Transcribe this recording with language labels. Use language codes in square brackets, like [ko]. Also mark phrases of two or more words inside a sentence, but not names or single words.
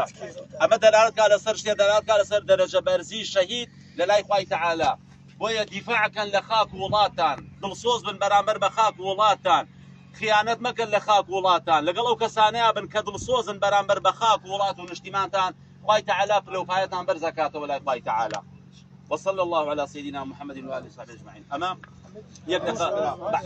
[ckb] ئەمە دەلالەتکا لەسەر شتێ، دەلالەتکا لەسەر دەرەجە بەرزی شەهید لە لای خوای تەعالا. بۆیە دیفاعکەن لە خاک وڵاتان، دڵسۆز بن بەرامبەر بە خاک وڵاتان، خیانەت مەکەن لە خاک وڵاتان، لەگەڵ ئەو کەسانەیە بن کە دڵسۆزن بەرامبەر بە خاک وڵات و نیشتیمانتان. خوای تەعالا پلەپایەتان بەرزەکاتەوە لای خوای تەعالا. [ar] وصلى الله على سيدنا محمد وآله وصحبه أجمعين. أمام يبدأ